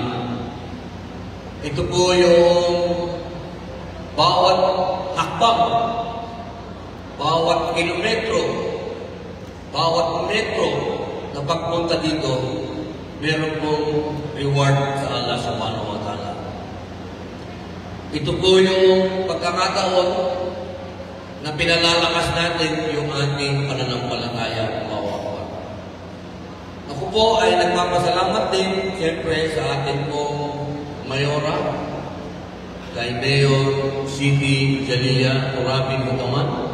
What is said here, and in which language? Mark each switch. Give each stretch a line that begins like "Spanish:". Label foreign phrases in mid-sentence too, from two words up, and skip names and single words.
Filipino: Ito po yung bawat hakbang, bawat kilometro, bawat metro na pagpunta dito, meron pong reward sa Allah
Arabic: سبحانه وتعالى.
Filipino: Ito po yung pagkakataon na pinalalakas natin yung ating pananampalataya. Ako po ay nagpapasalamat din, siyempre, sa ating pong Mayora, kay Mayor Siti Jalila Turabi Gutuman.